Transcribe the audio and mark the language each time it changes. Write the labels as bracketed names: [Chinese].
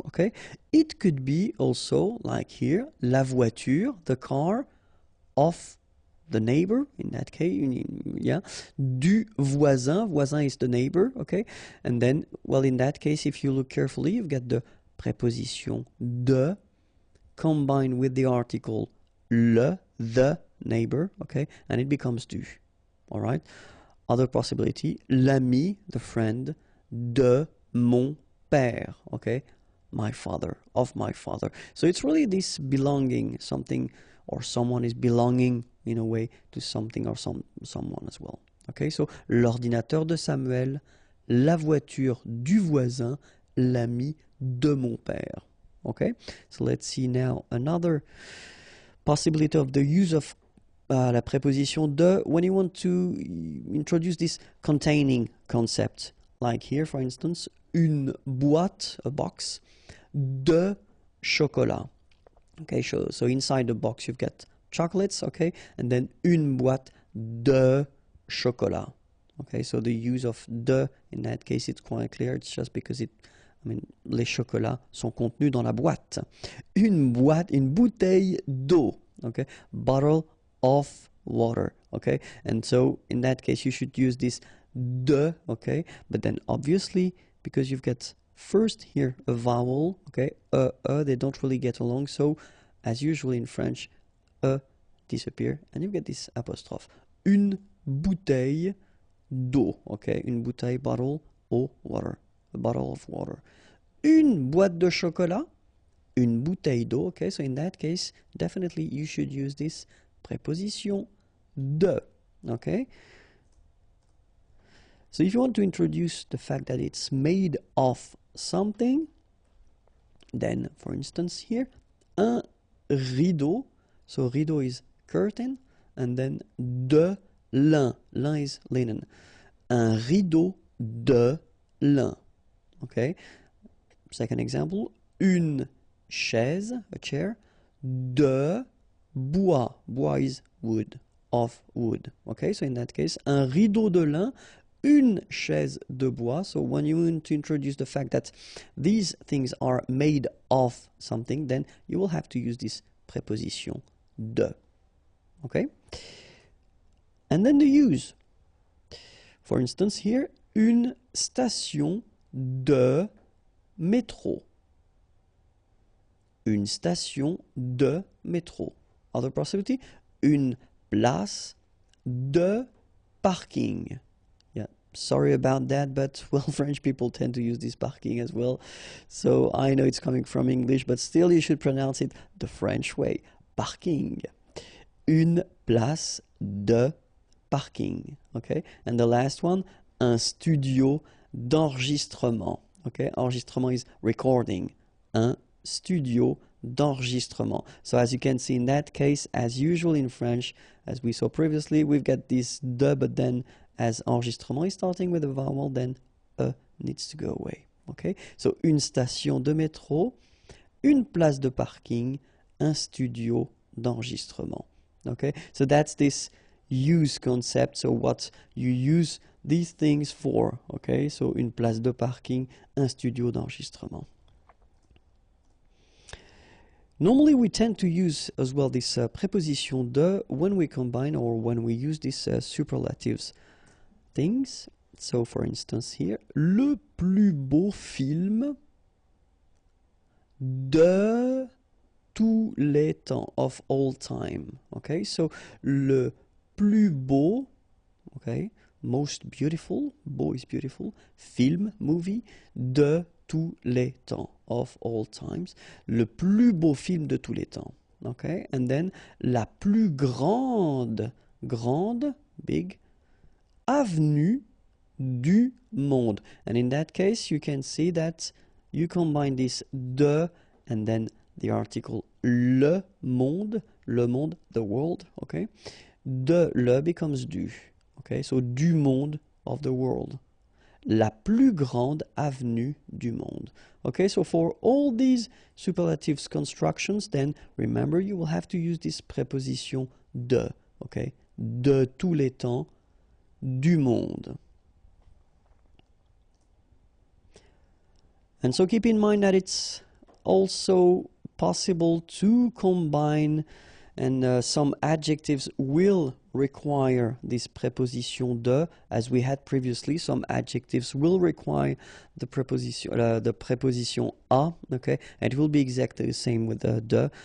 [English] Okay, it could be also like here, [French] la voiture, [English] the car of the neighbor, in that case, yeah, [French] du voisin, [English] voisin is the neighbor, okay, and then, well, in that case, if you look carefully, you've got the preposition de combined with the article le, the neighbor, okay, and it becomes du, all right. Other possibility, [French] l'ami, [English] the friend, [French] de mon père, [English] okay, my father, of my father. So it's really this belonging, something or someone is belonging in a way to something or someone as well. Okay, so [French] l'ordinateur de Samuel, la voiture du voisin, l'ami de mon père. [English] Okay, so let's see now another possibility of the use of [French] la préposition de [English] when you want to introduce this containing concept. Like here, for instance, [French] une boîte, [English] a box, [French] de chocolat. [English] Okay, so inside the box you've got chocolates, okay, and then [French] une boîte de chocolat. [English] Okay, so the use of de in that case it's quite clear. It's just because [French] les chocolats sont contenus dans la boîte. [English] Une bouteille d'eau. Okay, bottle of water. Okay, and so in that case you should use this de. Okay, but then obviously because you've got first here a vowel, okay, they don't really get along, so as usual in French, disappear, and you get this apostrophe. [French] Une bouteille d'eau, [English] okay, [French] une bouteille, [English] bottle, eau, water, a bottle of water. [French] Une boîte de chocolat, une bouteille d'eau, [English] okay, so in that case, definitely you should use this preposition de, okay. So if you want to introduce the fact that it's made of something, then for instance here, [French] un rideau, [English] so rideau is curtain, and then [French] de lin, [English] lin is linen, [French] un rideau de lin, [English] okay. Second example, [French] une chaise, [English] a chair, [French] de bois, [English] bois is wood, of wood, okay. So in that case, [French] un rideau de lin, une chaise de bois. [English] So when you want to introduce the fact that these things are made of something, then you will have to use this preposition de. Okay? And then the use. For instance, here, [French] une station de métro. Une station de métro. [English] Other possibility, [French] une place de parking. [English] Sorry about that, but well, French people tend to use this parking as well. So I know it's coming from English, but still you should pronounce it the French way. [French] Parking. Une place de parking. [English] Okay? And the last one, [French] un studio d'enregistrement. [English] Okay? Enregistrement is recording. [French] Un studio d'enregistrement. [English] So as you can see in that case, as usual in French, as we saw previously, we've got this de, but then as enregistrement is starting with a vowel, then needs to go away. Okay, so [French] une station de métro, une place de parking, un studio d'enregistrement. [English] Okay, so that's this use concept, so what you use these things for. Okay, so [French] une place de parking, un studio d'enregistrement. [English] Normally we tend to use as well this preposition de when we combine or when we use these superlatives things. So for instance here, [French] le plus beau film de tous les temps, [English] of all time. Okay, so [French] le plus beau, [English] okay, most beautiful, beau is beautiful, film, movie, [French] de tous les temps, [English] of all times. [French] Le plus beau film de tous les temps. [English] Okay, and then [French] la plus grande, [English] big, [French] avenue du monde. [English] And in that case, you can see that you combine this de and then the article [French] le monde, [English] the world, okay? [French] De le [English] becomes du, okay? So [French] du monde, [English] of the world. [French] La plus grande avenue du monde. [English] Okay, so for all these superlatives constructions, then remember you will have to use this preposition de, okay? [French] De tous les temps, du monde. [English] And so keep in mind that it's also possible to combine, and some adjectives will require this preposition de, as we had previously. Some adjectives will require the preposition a, okay, and it will be exactly the same with the de.